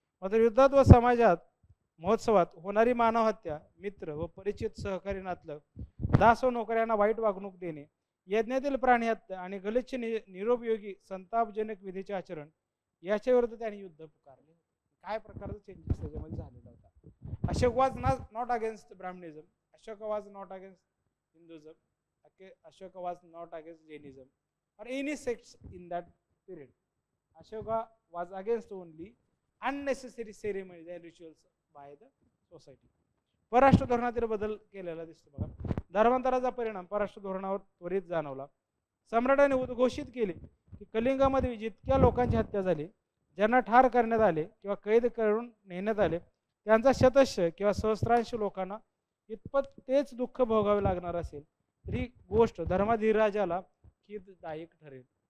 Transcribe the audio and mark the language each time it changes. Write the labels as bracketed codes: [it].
[mr] मात्र युद्धात व समाजात महोत्सवात होणारी मानव हत्या, मित्र व परिचित सहकारी नातलग, दास व नोकऱ्यांना वाईट वागणूक देणे, यज्ञातील प्राणी हत्या आणि गलिच्छ निरुपयोगी संतापजनक विधीचे आचरण याच्या विरुद्ध त्यांनी युद्ध पुकारले. काय प्रकारचा चेंजेस त्याच्यामध्ये झालेला होता? [en] Ashok was not against Brahmanism, Ashok was not against Hinduism, Ashok was not against Jainism or any sects in that period. Ashoka was against only unnecessary ceremonies and rituals by the society. [mr] परराष्ट्र धोरणातील बदल केलेला दिसतो बघा. धर्मांतराचा परिणाम परराष्ट्र धोरणावर त्वरित जाणवला. सम्राटाने उद्घोषित केले की कलिंगामध्ये जितक्या लोकांची हत्या झाली, ज्यांना ठार करण्यात आले किंवा कैद करून नेण्यात आले, त्यांचा शतश किंवा सहस्रांश लोकांना इतपत तेच दुःख भोगावे लागणार असेल तरी गोष्ट धर्माधिराजाला दायक ठरेल.